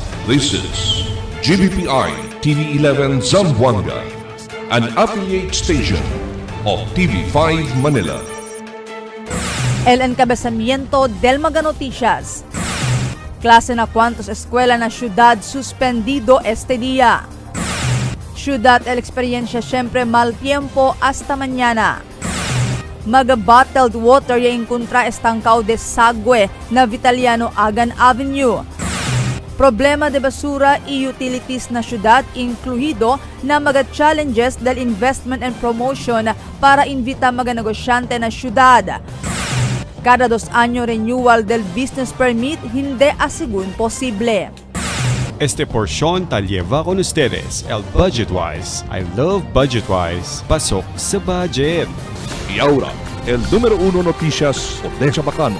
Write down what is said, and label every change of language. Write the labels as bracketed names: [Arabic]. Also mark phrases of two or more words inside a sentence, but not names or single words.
[English] This is GBPI TV11 Zamboanga, an affiliate station of TV5 Manila. [Chavacano] El encabezamiento del Mga Noticias. Klase na cuantos eskwela na syudad suspendido este día. Ciudad el experiencia siempre mal tiempo hasta mañana. Mag- [English] bottled water [Chavacano] ya encontra estancao de Sagwe na Vitaliano Agan Avenue. Problema de basura y utilities na syudad incluido na mga-challenges del [English] investment and promotion [Chavacano] para invita mga negosyante na syudad. Cada 2 años renewal del [English] business permit [Chavacano] hindi asigun posible. Este porción tal lleva con ustedes el Budgetwise. [English] I love Budgetwise. [Filipino] Pasok sa budget. [Chavacano] Y ahora, el número 1 noticias de Chabacano.